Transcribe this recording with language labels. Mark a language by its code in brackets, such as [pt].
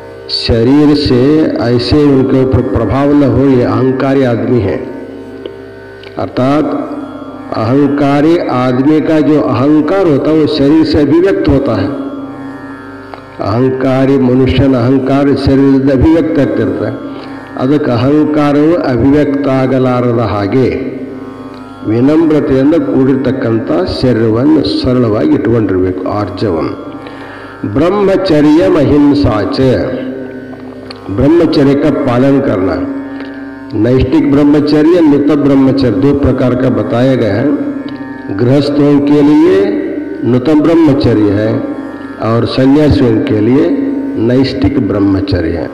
[hi] शरीर से ऐसे उनके ऊपर प्रभाव न हो, ये अहंकारी आदमी है। अर्थात अहंकारी आदमी का जो अहंकार होता है वो शरीर से अभिव्यक्त होता है। अहंकारी मनुष्य अहंकार शरीर से अभिव्यक्त करता है। [kn] ಅದಕ್ಕೆ ಅಹಂಕಾರವು ಅಭಿವ್ಯಕ್ತ ಆಗಲಾರದ ಹಾಗೆ ವಿನಮ್ರತೆಯಿಂದ ಕೂಡಿರ್ತಕ್ಕಂಥ ಶರೀರವನ್ನು ಸರಳವಾಗಿ ಇಟ್ಟುಕೊಂಡಿರಬೇಕು। [sa] ಆರ್ಜವಂ ब्रह्मचर्य अहिंसाच, [hi] ब्रह्मचर्य का पालन करना। नैष्टिक ब्रह्मचर्य, नित ब्रह्मचर्य दो प्रकार का बताया गया है। गृहस्थों के लिए नूतन ब्रह्मचर्य है और सन्यासियों के लिए नैष्टिक ब्रह्मचर्य है।